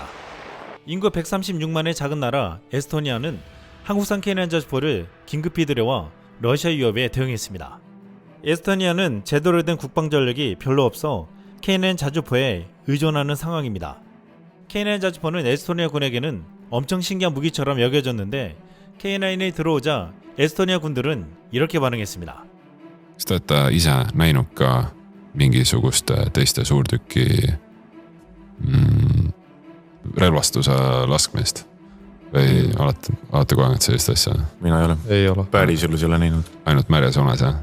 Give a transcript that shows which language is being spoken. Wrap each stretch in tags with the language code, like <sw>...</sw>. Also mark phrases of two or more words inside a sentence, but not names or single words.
<ko>인구 136만의 작은 나라 에스토니아는 한국산 K9 자주포를 긴급히 들여와 러시아 위협에 대응했습니다. 에스토니아는 제대로 된 국방 전력이 별로 없어 K9 자주포에 의존하는 상황입니다. K9 자주포는 에스토니아 군에게는 엄청 신기한 무기처럼 여겨졌는데 K9이 들어오자 에스토니아 군들은 이렇게 반응했습니다.</ko> <et>Kas te olete ise näinud ka mingisugust teiste suurtüki relvastuse laskmist? Või olete kogenud sellist asja? Mina ei ole. Päriselus ei ole näinud. Ainult märjas unes, jah?</et>